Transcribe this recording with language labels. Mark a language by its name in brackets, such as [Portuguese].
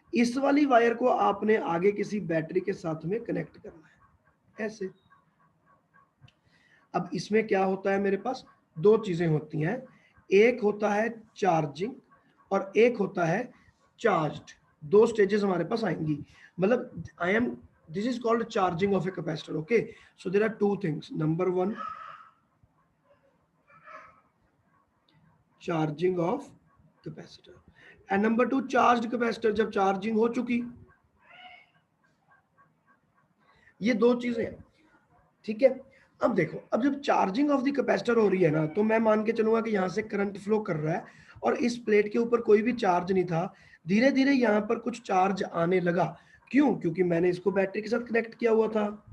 [Hindi] इस वाली वायर को आपने आगे किसी बैटरी के साथ में कनेक्ट करना है ऐसे। अब इसमें क्या होता है, मेरे पास दो चीजें होती हैं, एक होता है चार्जिंग और एक होता है चार्ज्ड। दो स्टेजेस हमारे पास आएंगी, मतलब I am, [English] this is called charging of a capacitor. Okay, so there are two things. Number one, charging of capacitor, and number two, charged capacitor। [Hindi] जब चार्जिंग हो चुकी, ये दो चीजें हैं, ठीक है। अब देखो, अब जब चार्जिंग ऑफ द कैपेसिटर हो रही है ना, तो मैं मान के चलूंगा कि यहाँ से करंट फ्लो कर रहा है, और इस प्लेट के ऊपर कोई भी चार्ज नहीं था। धीरे धीरे यहाँ पर कुछ चार्ज आने लगा। क्यों? क्योंकि मैंने इसको बैटरी के साथ कनेक्ट किया हुआ था।